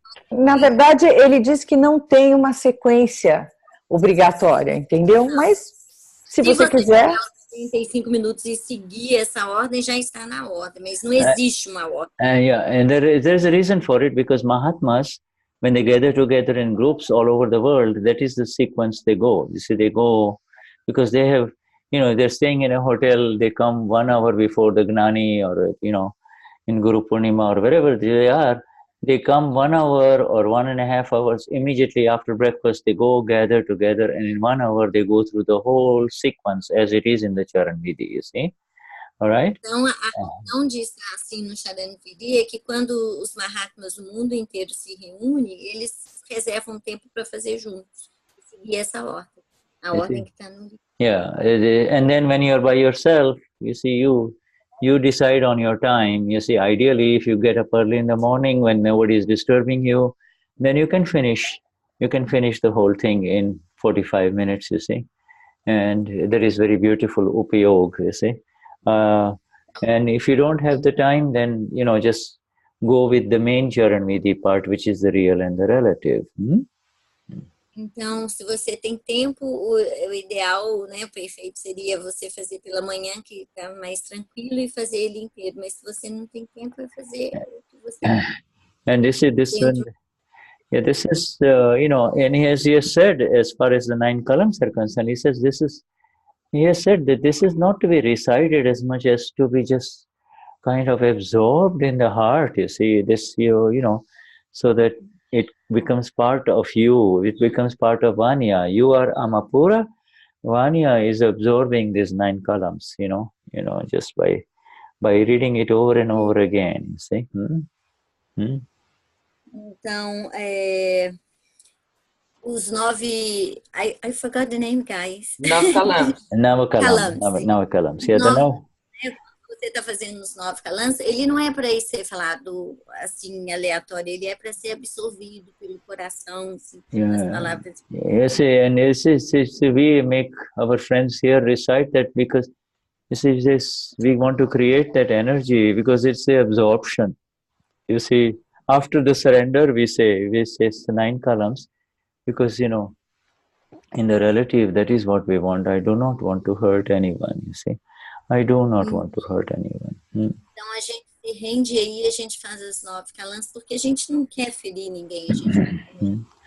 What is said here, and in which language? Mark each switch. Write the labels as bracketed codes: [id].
[pt] Na verdade, ele diz que não tem uma sequência obrigatória, entendeu? Mas, se você quiser... 35 minutos e seguir essa ordem, já está na ordem, mas não existe uma ordem. [en] And there's a reason for it, because Mahatmas, when they gather together in groups all over the world, that is the sequence they go. You see, they go because they have, they're staying in a hotel, they come 1 hour before the Gnani or, in Guru Purnima or wherever they are, they come 1 hour or 1.5 hours immediately after breakfast, they go gather together and in 1 hour they go through the whole sequence as it is in the Charan Vidhi, you see. All right? [pt] Então, a questão de estar assim no Charan Vidhi é que quando os Mahatmas do mundo inteiro se reúnem, eles reservam tempo para fazer juntos, seguir essa ordem, a ordem que está no livro. [en] Yeah, and then when you're by yourself, you see, you decide on your time. You see, ideally, if you get up early in the morning when nobody is disturbing you, then you can finish the whole thing in 45 minutes, you see. And there is very beautiful upayog, you see. And if you don't have the time, then, just go with the main Charan Vidhi part, which is the real and the relative. [pt] Então, se você tem tempo, o ideal, o perfeito seria você fazer pela manhã, que está mais tranquilo, e fazer ele inteiro. Mas se você não tem tempo, vai fazer o que [en] And this one. Yeah, this is, and he has said, as far as the 9 columns are concerned, he has said that this is not to be recited as much as to be just kind of absorbed in the heart, you see, so that it becomes part of you, it becomes part of Vanya. You are Amapura, Vanya is absorbing these 9 columns, just by reading it over and over again, you see. [pt] Então, os 9... [en] I forgot the name, guys. 9 calams. 9 columns. Yeah, [pt] Você está fazendo os 9 calams, ele não é para ser falado assim, aleatório, ele é para ser absorvido pelo coração, assim, pelas palavras. [en] Yes, and we make our friends here recite that because we want to create that energy because it's the absorption. You see, after the surrender, we say 9 columns because, in the relative, that is what we want. I do not want to hurt anyone, you see. I do not want to hurt anyone. [pt] Então a gente se rende aí, a gente faz as 9 calams porque a gente não quer ferir ninguém. A gente